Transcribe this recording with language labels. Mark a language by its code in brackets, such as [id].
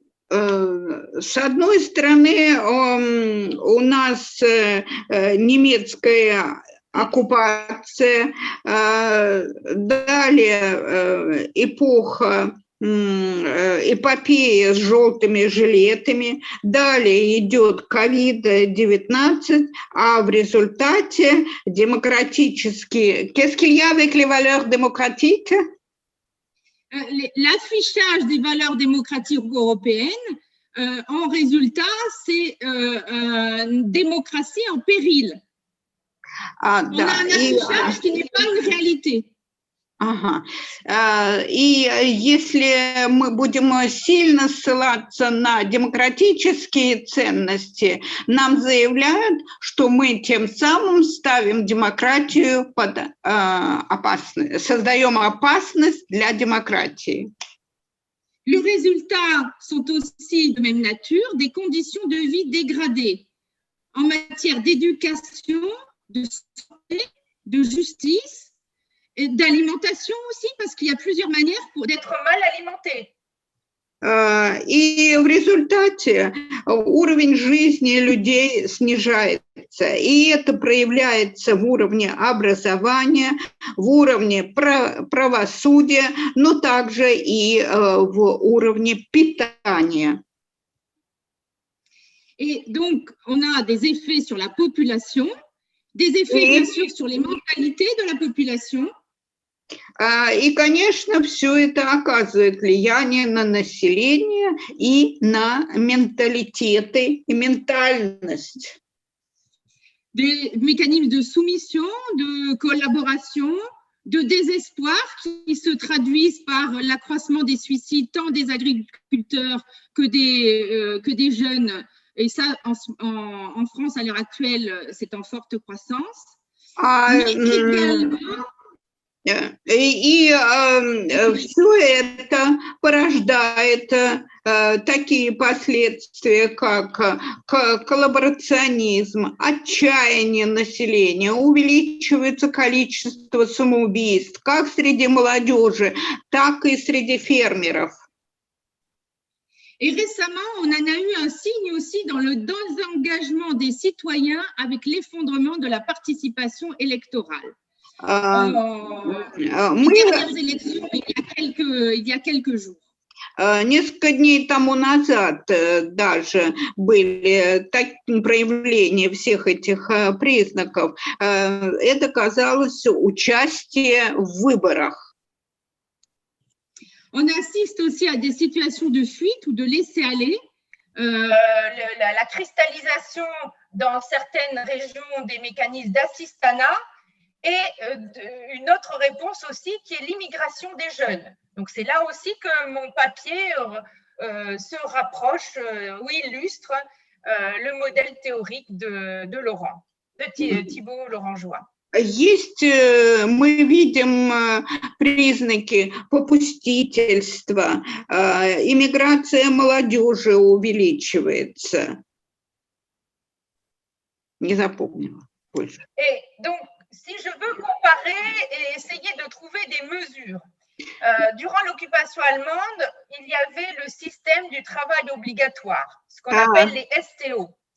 [ru] С одной стороны, у нас немецкая оккупация, далее эпоха эпопея с желтыми жилетами, далее идет COVID-19, а в результате демократические... [fr] Qu'est-ce qu'il y a avec les valeurs démocratiques? L'affichage des valeurs démocratiques européennes, en résultat, c'est une démocratie en péril. On a un affichage qui n'est pas une réalité. [ru] Ага. И если мы будем сильно ссылаться на демократические ценности, нам заявляют, что мы тем самым ставим демократию под опасность, создаем опасность для демократии. [fr] Les résultats sont aussi de même nature, des conditions de vie dégradées en matière d'éducation, de santé, de justice, d'alimentation aussi, parce qu'il y a plusieurs manières d'être mal alimenté. [ru] И в результате уровень жизни людей снижается, и это проявляется в уровне образования, в уровне правосудия, но также и в уровне питания. [fr] Et donc, on a des effets sur la population, des effets, bien sûr, sur les mentalités de la population. [ru] И, конечно, все это оказывает влияние на население и на менталитеты и ментальность. [fr] Des mécanismes de soumission, de collaboration, de désespoir qui se traduisent par l'accroissement des suicides tant des agriculteurs que des jeunes. Et ça, en France, à l'heure actuelle, c'est en forte croissance. Mais également, [ru] и все это порождает такие последствия, как коллаборационизм, отчаяние населения, увеличивается количество самоубийств как среди молодежи, так и среди фермеров. [fr] Et récemment, on en a eu un signe aussi dans le désengagement des citoyens avec l'effondrement de la participation électorale. Les dernières élections, il y a quelques jours. [ru] Несколько дней тому назад даже были такие проявления всех этих признаков. Это казалось участие в выборах. [fr] On assiste aussi à des situations de fuite ou de laisser-aller. La cristallisation dans certaines régions des mécanismes d'assistanat et une autre réponse aussi qui est l'immigration des jeunes. Donc, c'est là aussi que mon papier se rapproche ou illustre le modèle théorique de Laurent, de Thibault Laurent-Joie. [ru] Есть, мы видим признаки попустительства, иммиграция молодежи увеличивается. Не запомнила больше. [fr] Et donc, si je veux comparer et essayer de trouver des mesures, durant l'occupation allemande, il y avait le système du travail obligatoire, ce qu'on appelle les STO.